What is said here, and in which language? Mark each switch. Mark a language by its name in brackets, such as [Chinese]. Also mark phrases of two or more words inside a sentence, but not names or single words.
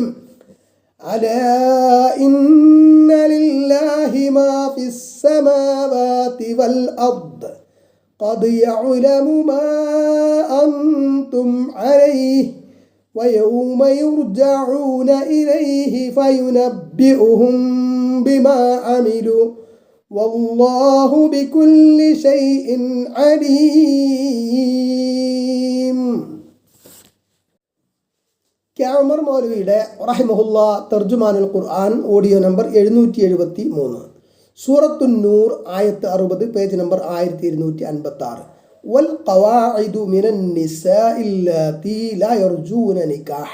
[Arabic] ألا إن لله ما في السماوات والأرض قد يعلم ما أنتم عليه ويوم يرجعون إليه فينبئهم بما عملوا والله بكل شيء عليم. [Malayalam] കെ ഉമർ മൗലവിയുടെ റഹിമഹുല്ല തർജുമാനുൽ ഖുർആൻ ഓഡിയോ നമ്പർ 773 സൂറത്തുന്നൂർ ആയത്ത് 60, പേജ് നമ്പർ 1256. [Arabic] والقواعد من النساء اللاتي لا يرجون نكاحا.